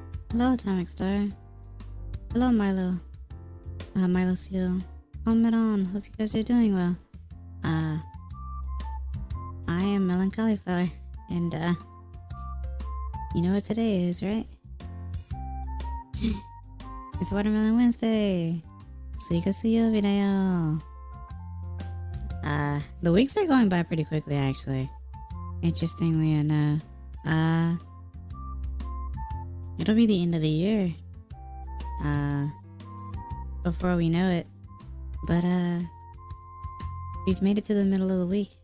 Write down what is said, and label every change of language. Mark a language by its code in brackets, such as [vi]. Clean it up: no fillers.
[en] Hello, Atomic Star. Hello, Milo. Milo Seal. Con melon. Hope you guys are doing well. I am meloncollieflaur, and you know what today is, right? It's Watermelon Wednesday. [ja] SUIKA水曜日だよ. [en] The weeks are going by pretty quickly, actually. Interestingly enough, it'll be the end of the year, before we know it. But, we've made it to the middle of the week.